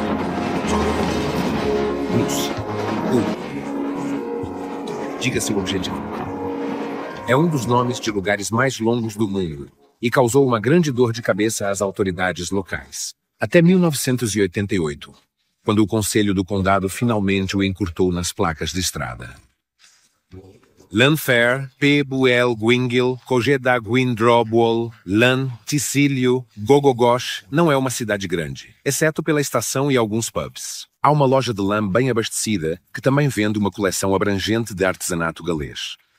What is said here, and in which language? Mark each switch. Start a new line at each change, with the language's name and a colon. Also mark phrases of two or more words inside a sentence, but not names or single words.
Portuguese: Diga seu objetivo. É um dos nomes de lugares mais longos do mundo e causou uma grande dor de cabeça às autoridades locais. Até 1988, quando o Conselho do Condado finalmente o encurtou nas placas de estrada. Llanfair, P. Buel, Gwingil, Cogeda, Gwindrobwol, Llan, Ticílio, Gogogosh não é uma cidade grande, exceto pela estação e alguns pubs. Há uma loja de lã bem abastecida que também vende uma coleção abrangente de artesanato galês.